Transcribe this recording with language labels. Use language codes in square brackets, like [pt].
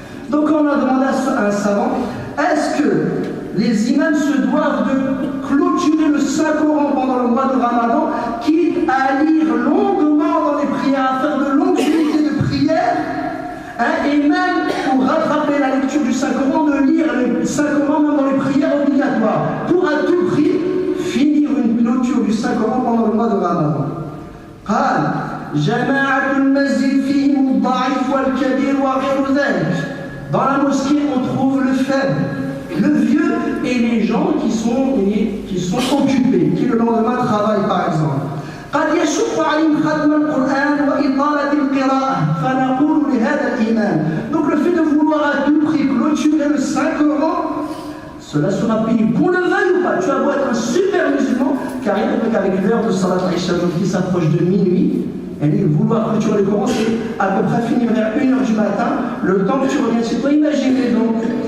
[fr] Donc on a demandé à un savant, est-ce que les imams se doivent de clôturer le Saint-Coran pendant le mois de Ramadan, quitte à lire longuement dans les prières, à faire de longues unités de prière, et même pour rattraper la lecture du Saint-Coran, de lire le Saint-Coran même dans les prières obligatoires, pour à tout prix finir une clôture du Saint-Coran pendant le mois de Ramadan. [ar] قال جماعة المسجد فيهم الضعيف والكبير وغير ذلك. [fr] Dans la mosquée, on trouve le faible, le vieux et les gens qui sont occupés, qui le lendemain travaillent par exemple. [ar] قد يشق عليهم ختم القرآن وإطالة القراءة فنقول لهذا الإمام. [fr] Donc le fait de vouloir à tout prix clôturer le Saint-Coran, cela sera payé, qu'on le veuille ou pas. Tu vas beau être un super musulman, car il y a avec l'heure de Salat Aïcha qui s'approche de minuit, et vouloir clôturer le Coran, c'est à peu près finir vers 1h du matin, le temps que tu reviens chez toi, imaginez donc.